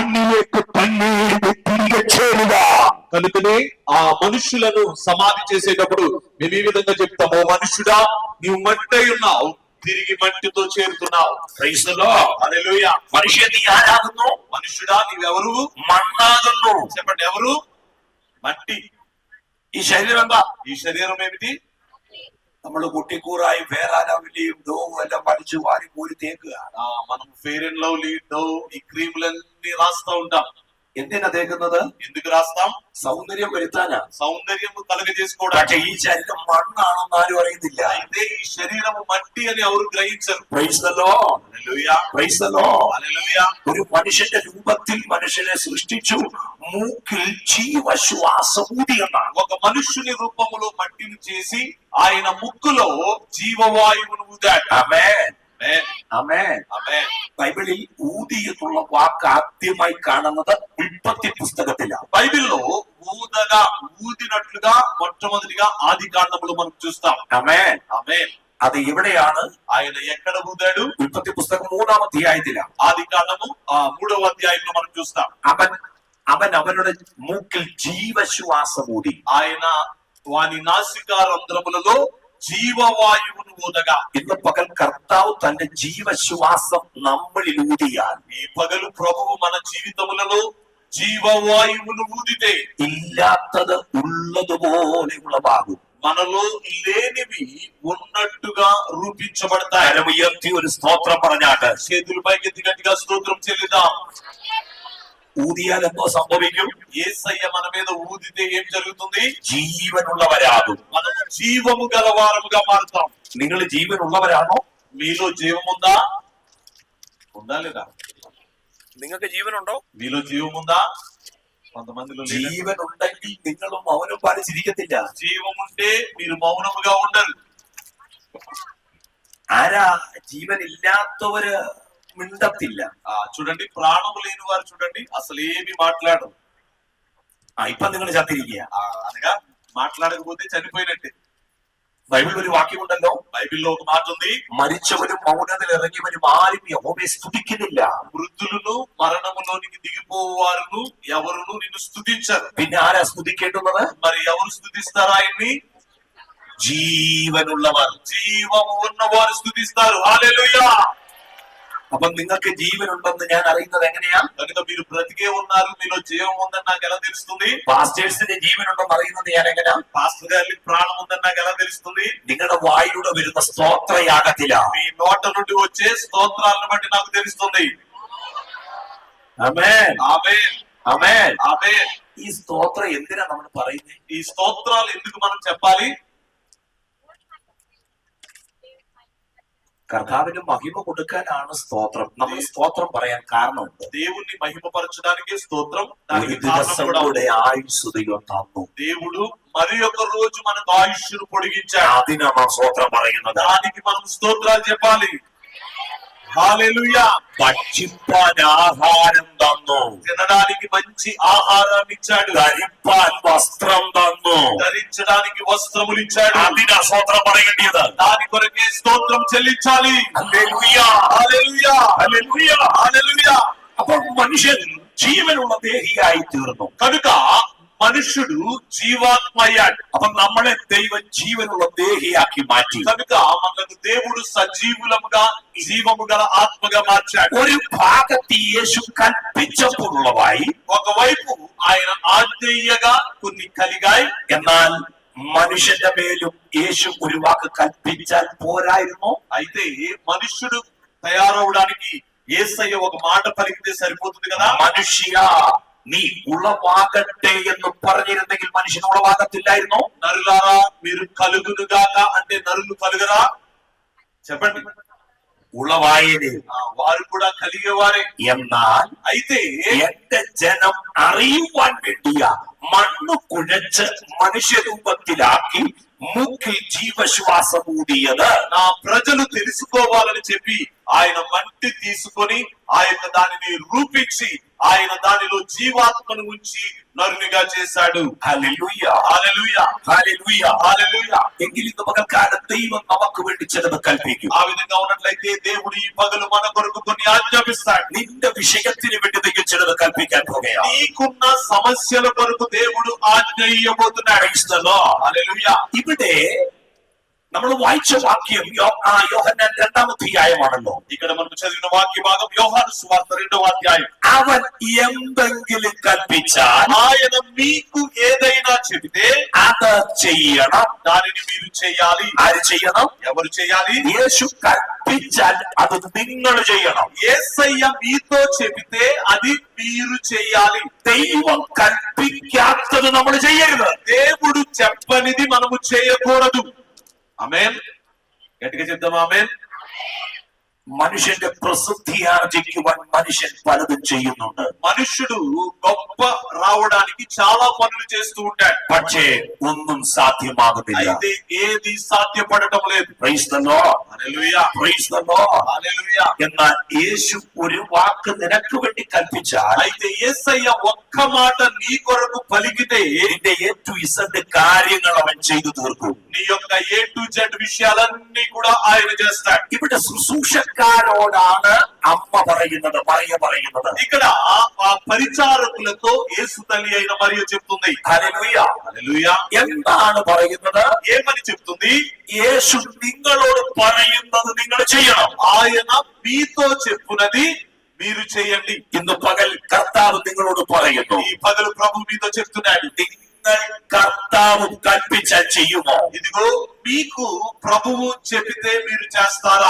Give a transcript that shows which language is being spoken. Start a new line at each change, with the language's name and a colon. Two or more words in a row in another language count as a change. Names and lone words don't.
Telugu: మట్టిలోకి తల్లి తిరిగి చేరుగా. కనుకనే ఆ మనుషులను సమాధి చేసేటప్పుడు మేము ఈ విధంగా చెప్తాము, ఓ మనుషుడా నీవు మట్టి అయి ఉన్నావు, తిరిగి మట్టితో చేరుతున్నావు.
English: Praise the Lord.
Telugu: హల్లెలూయా.
Malayalam: మనిషి നീ ആരാകുന്നു?
Telugu: మనుషుడా నీవెవరు?
Malayalam: മണ്ണാകുന്നു.
Telugu: చెప్పండి, ఎవరు? మట్టి.
Malayalam: ഈ ശരീരം എന്താ?
Telugu: ఈ శరీరం ఏమిటి?
Malayalam: നമ്മൾ കുട്ടിക്കൂറായി ഫേറാനവിലിയും ഡോവും എല്ലാം പഠിച്ചു വാരി കൂരി തേക്കുക.
Telugu: మనం ఫెయిర్ అండ్ లవ్లీ, డవ్, ఈ క్రీములన్నీ రాస్తా ఉంటాం.
Malayalam: എന്തിനാ തേക്കുന്നത്?
Telugu: ఎందుకు రాస్తాం?
Malayalam: സൗന്ദര്യം വരുത്താനാ.
Telugu: సౌందర్యం కలుగజేసుకోవడానికి.
Malayalam: പക്ഷെ ഈ ശരീരം മണ്ണാണെന്ന് ആരും അറിയുന്നില്ല.
Telugu: అయితే ఈ శరీరం మట్టి అని ఎవరు గ్రహించరు.
English: Praise the Lord.
Telugu: హల్లెలూయా.
English: Praise the Lord.
Telugu: హల్లెలూయా.
Malayalam: ഒരു മനുഷ്യന്റെ രൂപത്തിൽ മനുഷ്യനെ സൃഷ്ടിച്ചു, മൂക്കിൽ ജീവശ്വാസമൂതി എന്നാണ്.
Telugu: ఒక మనుష్యుని రూపములో మట్టిని చేసి ఆయన ముక్కులో జీవవాయువును ఊదాడు.
Malayalam: ആമേൻ.
Telugu: ఆమేన్.
Malayalam: ആമേൻ.
Telugu: ఆమేన్.
Malayalam: ബൈബിളിൽ ഊതി എന്നുള്ള വാക്ക് ആദ്യമായി കാണുന്നത് ഉൽപ്പത്തി പുസ്തകത്തിലാണ്.
Telugu: బైబిల్లో ఊదగా, ఊదినట్లుగా మొట్టమొదటిగా ఆది కాండములో మనం చూస్తాం.
Malayalam: ആമേൻ.
Telugu: ఆమేన్.
Malayalam: അത് എവിടെയാണ്?
Telugu: ఆయన ఎక్కడ ఊదాడు?
Malayalam: ഉൽപ്പത്തി പുസ്തകം 3-ാം അധ്യായത്തിലാണ്.
Telugu: ఆది కాండము 3వ అధ్యాయంలో మనం చూస్తాం.
Malayalam: അവൻ അവരുടെ മൂക്കിൽ ജീവശ്വാസമൂതി.
Telugu: ఆయన వాని నాసికారంధ్రములలో జీవవాయువును ఊదగా.
Malayalam: ഇന്ന് പകൽ കർത്താവ് തന്റെ ജീവശ്വാസം നമ്മളിൽ ഊതിയാൽ,
Telugu: ఈ పగలు ప్రభువు మన జీవితములలో జీవవాయువును ఊదితే
Malayalam: ഇല്ലാത്തത് ഉള്ളതുപോലെ ഉളവാകും.
Telugu: మనలో లేనివి ఉన్నట్టుగా రూపించబడతాయి.
Malayalam: കരം ഉയർത്തി ഒരു സ്തോത്രം പറഞ്ഞാട്ട്
Telugu: చేతులు పైకెత్తి గట్టిగా స్తోత్రం చెల్లిద్దాం.
Malayalam: ഊതിയാൽ എന്തോ സംഭവിക്കും?
Telugu: యేసయ్య మన మీద ఊదితే ఏం జరుగుతుంది?
Malayalam: ജീവനുള്ളവരാകും.
Telugu: మనము జీవము గలవారముగా మారుతాం.
Malayalam: നിങ്ങൾ ജീവനുള്ളവരാണോ?
Telugu: మీలో జీవం ఉందా? ఉందా లేదా?
Malayalam: നിങ്ങൾക്ക് ജീവനുണ്ടോ?
Telugu: మీలో జీవం ఉందా? కొంతమందిలో లేదు.
Malayalam: ജീവൻ ഉണ്ടെങ്കിൽ നിങ്ങളും മൗനം പാലിച്ചിരിക്കത്തില്ല.
Telugu: జీవం ఉంటే మీరు మౌనముగా ఉండరు.
Malayalam: ആരാ ജീവൻ ഇല്ലാത്തവര് മിണ്ടത്തില്ല.
Telugu: చూడండి, ప్రాణము లేని వారు చూడండి అసలు ఏమి మాట్లాడరు.
Malayalam: ഇപ്പൊ നിങ്ങൾ ചത്തിരിക്കുക.
Telugu: అనగా మాట్లాడకపోతే చనిపోయినట్టే.
Malayalam: ബൈബിളിൽ ഒരു വാക്യമുണ്ടല്ലോ.
Telugu: బైబిల్లో ఒక మాట ఉంది,
Malayalam: മരിച്ചവരും മൗനത്തിൽ ഇറങ്ങിയവരും ആരും യഹോവയെ സ്തുതിക്കുന്നില്ല.
Telugu: వృద్ధులను మరణములోనికి దిగిపోవారును ఎవరును నిన్ను స్తుతించరు.
Malayalam: പിന്നെ ആരാ സ്തുതിക്കേണ്ടുന്നത്?
Telugu: మరి ఎవరు స్తుతిస్తారు ఆయన్ని?
Malayalam: ജീവനുള്ളവർ.
Telugu: జీవము ఉన్నవారు స్తుతిస్తారు. హల్లెలూయా.
Malayalam: അപ്പൊ നിങ്ങൾക്ക് ജീവനുണ്ടെന്ന് ഞാൻ അറിയുന്നത് എങ്ങനെയാ?
Telugu: కనుక మీరు బ్రతికే ఉన్నారు, మీలో జీవం ఉందని నాకు ఎలా తెలుస్తుంది?
Malayalam: പാസ്റ്റേഴ്സിന്റെ ജീവനുണ്ടെന്ന് അറിയുന്നത് ഞാൻ എങ്ങനെയാ?
Telugu: పాస్టర్ గారికి ప్రాణం ఉందని నాకు ఎలా తెలుస్తుంది?
Malayalam: നിങ്ങളുടെ വായിലൂടെ വരുന്ന സ്തോത്രയാഗത്തിലാ.
Telugu: మీ నోట నుండి వచ్చే స్తోత్రాలను బట్టి నాకు తెలుస్తుంది.
Malayalam: ആമേൻ.
Telugu: ఆమేన్.
Malayalam: ആമേൻ.
Telugu: ఆమేన్.
Malayalam: ഈ സ്തോത്രം എന്തിനാ നമ്മൾ പറയുന്നത്?
Telugu: ఈ స్తోత్రాలు ఎందుకు మనం చెప్పాలి?
Malayalam: കർത്താവിന് മഹിമ കൊടുക്കാനാണ് സ്തോത്രം. നമ്മൾ സ്തോത്രം പറയാൻ കാരണമുണ്ട്.
Telugu: దేవుణ్ణి మహిమపరచడానికి స్తోత్రం.
Malayalam: ഒരു
Telugu: దానికి
Malayalam: ദിവസം
Telugu: కారణం కూడా
Malayalam: കൂടെ ఆయుస్సు ദൈവം തന്നു.
Telugu: దేవుడు మరి ఒక రోజు మనకు ఆయుష్ను పొడిగించాడు.
Malayalam: അതിനാണ് സ്തോത്രം പറയുന്നത്.
Telugu: దానికి మనం స్తోత్రాలు చెప్పాలి. హల్లెలూయా.
Malayalam: ഭക്ഷിപ്പാൻ ആഹാരം തന്നു.
Telugu: తినడానికి మంచి ఆహారాన్ని ఇచ్చాడు.
Malayalam: ധരിപ്പാൻ വസ്ത്രം തന്നു.
Telugu: ధరించడానికి వస్త్రములు ఇచ్చాడు.
Malayalam: അതിനാ സ്തോത്രം പറയേണ്ടത്.
Telugu: దాని కొరకే స్తోత్రం చెల్లించాలి.
Malayalam: ഹല്ലേലൂയ.
Telugu: హల్లెలూయా.
Malayalam: ഹല്ലേലൂയ.
Telugu: హల్లెలూయా.
Malayalam: അപ്പോൾ മനുഷ്യൻ ജീവനുള്ള ദേഹിയായി തീർന്നു.
Telugu: కనుక మనుష్యుడు జీవాత్మయ్యాడు.
Malayalam: അപ്പൊ നമ്മളെ ദൈവം ജീവനുള്ള ദേഹിയാക്കി മാറ്റി.
Telugu: కనుక మనకు దేవుడు సజీవులముగా జీవము గల ఆత్మగా మార్చాడు.
Malayalam: ഒരു ഭാഗത്ത് യേശു കൽപ്പിച്ചപ്പോഴുള്ളതായി,
Telugu: ఒకవైపు ఆయన ఆజ్ఞేయగా కొన్ని కలిగాయి.
Malayalam: എന്നാൽ മനുഷ്യന്റെ മേലും യേശു ഒരു വാക്ക് കൽപ്പിച്ചാൽ പോരായിരുന്നു.
Telugu: అయితే మనుష్యుడు తయారవడానికి యేసయ్య ఒక మాట పలికితే సరిపోతుంది కదా.
Malayalam: മനുഷ്യ നീ ഉളവാകട്ടെ എന്ന് പറഞ്ഞിരുന്നെങ്കിൽ മനുഷ്യൻ ഉളവാകത്തില്ലായിരുന്നു.
Telugu: నరులారా మీరు కలుగునుగాక అంటే నరులు కలుగరా? చెప్పండి.
Malayalam: ഉളവായനെ.
Telugu: వారు కూడా కలిగేవారే.
Malayalam: എന്നാൽ
Telugu: అయితే
Malayalam: എന്റെ ജനം അറിയുവാൻ വേണ്ടിയ മണ്ണ് കുഴച്ച് മനുഷ്യരൂപത്തിലാക്കി മൂക്കിൽ ജീവശ്വാസം ഊതിയത്.
Telugu: నా ప్రజలు తెలుసుకోవాలని చెప్పి ఆయన మట్టి తీసుకొని ఆయన దానిని రూపించి ఆయన దానిలో జీవాత్మను ఉంచి నరునిగా చేశాడు.
Malayalam: ഹല്ലേലൂയ
Telugu: హల్లెలూయ,
Malayalam: ഹല്ലേലൂയ
Telugu: హల్లెలూయ.
Malayalam: എങ്കിൽ ഇന്ന് പകൽക്കാലം ദൈവം നമുക്ക് വേണ്ടി ചിലത് കൽപ്പിക്കും.
Telugu: ఆ విధంగా ఉన్నట్లయితే దేవుడు ఈ పగలు మన కొరకు కొన్ని ఆజ్ఞాపిస్తాడు.
Malayalam: നിന്റെ വിഷയത്തിന് വേണ്ടി ദൈവം ചിലത് കൽപ്പിക്കാൻ പോകുകയാണ്.
Telugu: నీకున్న సమస్యల కొరకు దేవుడు ఆజ్ఞ ఇయ్యబోతున్నాడు. హల్లెలూయ.
Malayalam: ഇവിടെ നമ്മൾ വായിച്ച വാക്യം യോഹന്നാൻ 2-ാം അധ്യായമാണല്ലോ.
Telugu: ఇక్కడ మనం చదివిన వాక్య భాగం యోహాను సువార్త 2వ అధ్యాయం.
Malayalam: അവൻ എന്തെങ്കിലും കൽപ്പിച്ചാൽ
Telugu: ఆయన మీకు ఏదైనా చెబితే
Malayalam: അത് ചെയ്യണം.
Telugu: దానిని మీరు చేయాలి.
Malayalam: ആര് ചെയ്യണം?
Telugu: ఎవరు చేయాలి?
Malayalam: യേശു കൽപ്പിച്ചാൽ അത് നിങ്ങൾ ചെയ്യണം.
Telugu: యేసయ్య మీతో చెబితే అది మీరు చేయాలి.
Malayalam: ദൈവം കൽപ്പിക്കാത്തത് നമ്മൾ ചെയ്യരുത്.
Telugu: దేవుడు చెప్పనిది మనము చేయకూడదు. ఆమేన్. గట్టిగా చెప్దాం ఆమేన్.
Malayalam: മനുഷ്യന്റെ പ്രസിദ്ധി ആർജിക്കുവാൻ മനുഷ്യൻ പലതും ചെയ്യുന്നുണ്ട്.
Telugu: మనుష్యుడు గొప్ప రావడానికి చాలా పనులు చేస్తూ ఉంటాడు.
Malayalam: പക്ഷേ ഒന്നും സാധ്യമാകുന്നില്ല.
Telugu: అయితే ఏది సాధ్యపడటం లేదు.
English: Praise the Lord.
Telugu: హల్లెలూయా,
English: Praise the Lord.
Telugu: హల్లెలూయా.
Malayalam: എന്നാൽ യേശു ഒരു വാക്ക് നിനക്ക് വേണ്ടി കൽപ്പിച്ചാൽ
Telugu: అయితే యేసయ్య ఒక్క మాట నీ కొరకు పలికితే
Malayalam: നിന്റെ A to Z കാര്യങ്ങൾ അവൻ ചെയ്തു തീർക്കും.
Telugu: నీ యొక్క A to Z విషయాలన్నీ కూడా ఆయన చేస్తాడు.
Malayalam: ഇവിടെ ശുശ്രൂഷക്കാരോടാണ് അമ്മ പറയുന്നത്, പറയുന്നത്.
Telugu: ఇక్కడ ఆ పరిచారకులతో యేసు తల్లి అయిన మరియ చెప్తుంది.
Malayalam: ഹല്ലേലൂയ.
Telugu: హల్లెలూయా.
Malayalam: എന്താണ് പറയുന്നത്?
Telugu: ఏమని చెప్తుంది?
Malayalam: యేసు നിങ്ങളോട് പറയുന്നത് നിങ്ങൾ ചെയ്യണം.
Telugu: ఆయన మీతో చెప్పునది మీరు చేయండి.
Malayalam: ഇന്ന് പകൽ കർത്താവ് നിങ്ങളോട് പറയുന്നു.
Telugu: ఈ పగలు ప్రభు మీతో చెప్తున్నాడు.
Malayalam: നിങ്ങൾ കർത്താവ് കൽപ്പിച്ചാൽ ചെയ്യുമോ?
Telugu: ఇదిగో మీకు ప్రభువు చెబితే మీరు చేస్తారా?